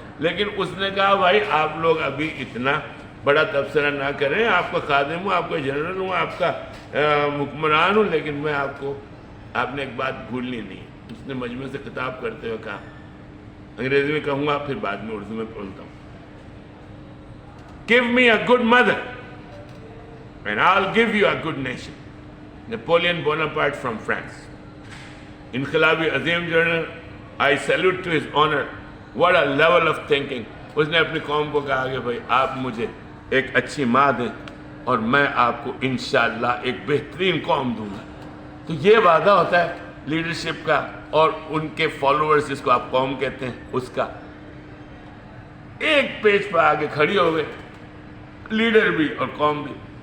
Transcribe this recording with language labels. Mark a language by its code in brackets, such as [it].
[ur] لیکن اس نے کہا بھائی آپ لوگ ابھی اتنا بڑا تبصرہ نہ کریں, آپ کا خادم ہوں, آپ کا جنرل ہوں, آپ کا حکمران ہوں, لیکن میں آپ نے ایک بات بھولنی نہیں. اس نے مجمع سے خطاب کرتے ہوئے کہا, انگریزی میں کہوں گا پھر بعد میں اردو میں بولتا ہوں, [en] give me a good mother and I'll give you a good nation. Napoleon Bonaparte from France. [ur] انقلابی عظیم general, [en] I salute to his honor. What a level of thinking. [ur] اس نے اپنی قوم کو کہا کہ بھائی آپ مجھے ایک اچھی ماں دیں اور میں آپ کو انشاءاللہ ایک بہترین قوم دوں گا. تو یہ وعدہ ہوتا ہے لیڈرشپ کا اور ان کے فالوورز, جس کو آپ قوم کہتے ہیں, اس کا. ایک پیج پہ آگے کھڑی ہو گئے, لیڈر بھی اور قوم بھی.